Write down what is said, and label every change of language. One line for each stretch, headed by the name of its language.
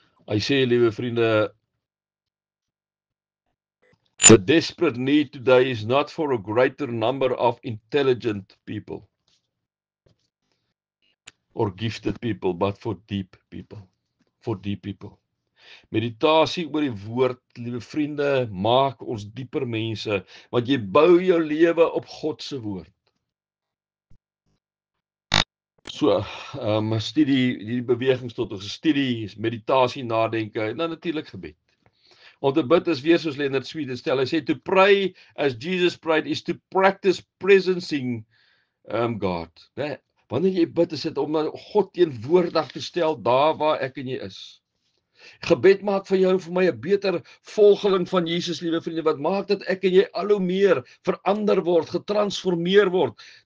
Afrikaans: Hy sê, liewe vriende,
English: the desperate need today is not for a greater number of intelligent people or gifted people, but for deep people. For deep people.
Afrikaans: Meditasie oor die woord, liewe vriende, maak ons dieper mense, want jy bou jou lewe op God se woord. So, studie, die bewegings tot ons studie, meditasie, nadenke, en dan natuurlik gebed. Om te bid is weer soos Leonard Sweet stel, hy sê,
English: to pray as Jesus prayed is to practice presencing God.
Afrikaans: Nee, wanneer jy bid, is dit om God teenwoordig te stel daar waar ek en jy is. Gebed maak vir jou en vir my 'n beter volgeling van Jesus, liewe vriende, wat maak dat ek en jy al hoe meer verander word, getransformeer word.